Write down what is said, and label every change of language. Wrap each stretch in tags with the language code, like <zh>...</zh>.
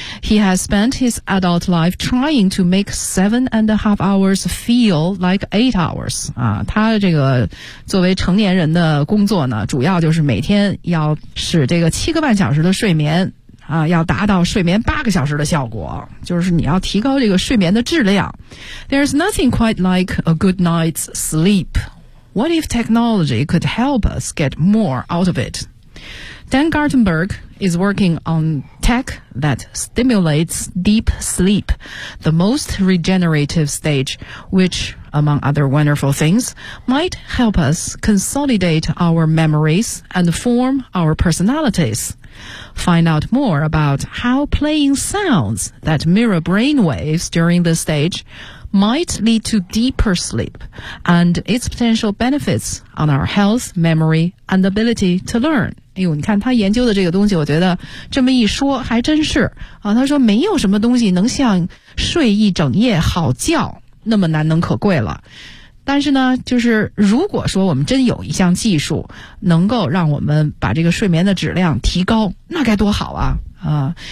<en>He has spent his adult life trying to make 7.5 hours feel like 8 hours.</en> <zh>啊，他这个作为成年人的工作呢，主要就是每天要使这个7.5小时的睡眠啊，要达到睡眠8个小时的效果，就是你要提高这个睡眠的质量。</zh> <en>There's nothing quite like a good night's sleep. What if technology could help us get more out of it? Dan Gartenberg is working on tech that stimulates deep sleep, the most regenerative stage, which, among other wonderful things, might help us consolidate our memories and form our personalities. Find out more about how playing sounds that mirror brain waves during this stage might lead to deeper sleep and its potential benefits on our health, memory, and ability to learn.</en> <zh>哎呦，你看他研究的这个东西，我觉得这么一说还真是啊。他说没有什么东西能像睡一整夜好觉那么难能可贵了。但是呢，就是如果说我们真有一项技术能够让我们把这个睡眠的质量提高，那该多好啊啊！</zh>